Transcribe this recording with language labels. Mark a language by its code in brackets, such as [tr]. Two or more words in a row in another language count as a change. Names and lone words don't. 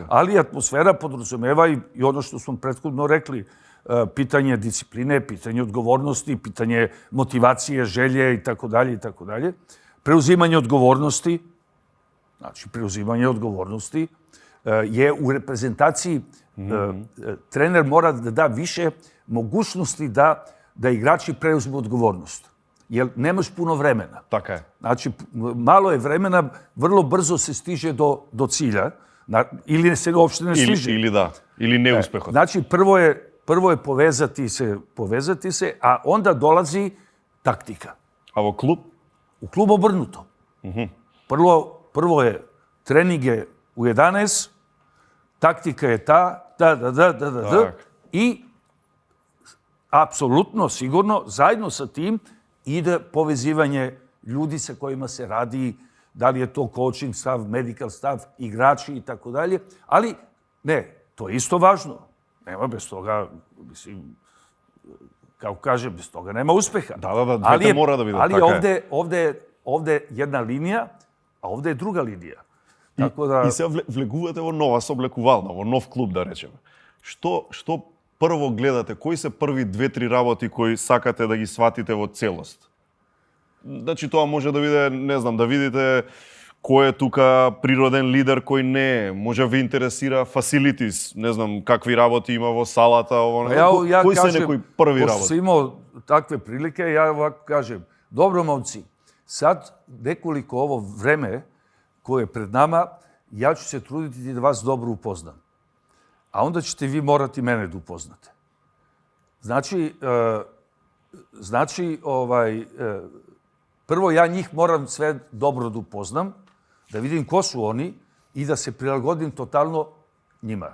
[sr] ali atmosfera podrazumeva i ono što smo prethodno rekli, pitanje discipline, pitanje odgovornosti, pitanje motivacije, želje i tako dalje i tako dalje. Preuzimanje odgovornosti, znači preuzimanje odgovornosti je u reprezentaciji trener mora da da više mogućnosti da igrači preuzmu odgovornost. Jer nemaš puno vremena. [mk] Така е. [sr] Znači, malo je vremena, vrlo brzo se stiže do cilja. Ili se uopšte ne stiže. [mk] Или неуспехот. [sr] Znači, prvo je povezati se, a onda dolazi taktika. [mk] А во клуб? [sr] U klubu obrnuto. Prvo je treninge u 11, taktika je i apsolutno, sigurno, zajedno sa tim ide povezivanje ljudi sa kojima se radi, da li je to [en] coaching staff, medical staff, [sr] igrači i tako dalje. Ali ne, to je isto važno. Nema bez toga, mislim, kako kažem, bez toga nema uspeha. Da, двете mora da vide. Ali ovde je jedna linija, a ovde je druga linija. Tako da... [mk] И се влегувате во нова соблекувална, во нов клуб, да речеме. Што прво гледате? Кои се први 2-3 работи кои сакате да ги сватите во целост? Значи тоа може да биде, не знам, да видите кој е тука природен лидер, кој не е. Може ви интересира facilities, не знам какви работи има во салата, кои се некои први работи? [sr] Pošto sam imao takve prilike, ja ovako kažem, dobro momci, sad nekoliko ovo vreme koje je pred nama, ja ću se truditi da vas dobro upoznam. A onda ćete vi morati mene da upoznate. Znači, prvo ja njih moram sve dobro da upoznam, da vidim ko su oni i da se prilagodim totalno njima.